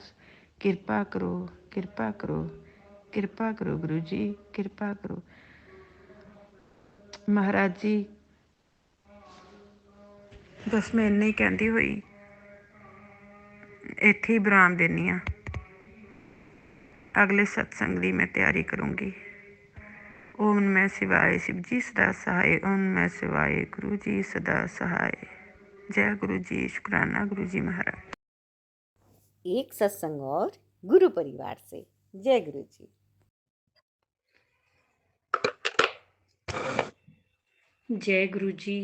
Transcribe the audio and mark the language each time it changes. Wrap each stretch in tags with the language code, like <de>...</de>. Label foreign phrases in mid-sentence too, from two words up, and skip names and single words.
<pa>ਕਿਰਪਾ ਕਰੋ, ਕਿਰਪਾ ਕਰੋ, ਕਿਰਪਾ ਕਰੋ ਗੁਰੂ ਜੀ, ਕਿਰਪਾ ਕਰੋ ਮਹਾਰਾਜ ਜੀ। ਬਸ ਮੈਂ ਇੰਨਾ ਹੀ ਕਹਿੰਦੀ ਹੋਈ ਇੱਥੇ ਹੀ ਵਿਰਾਮ ਦਿੰਦੀ ਹਾਂ। ਅਗਲੇ ਸਤਸੰਗ ਦੀ ਮੈਂ ਤਿਆਰੀ ਕਰੂੰਗੀ।</pa> <hi>ਓਮ ਨਮः शिवाय, शिव जी सदा सहाय। ओम नमः शिवाय, गुरु जी सदा सहाय। जय गुरु जी। शुक्राना गुरु जी महाराज। एक सत्संग और गुरु परिवार से। जय गुरु जी। जय गुरु जी।</hi>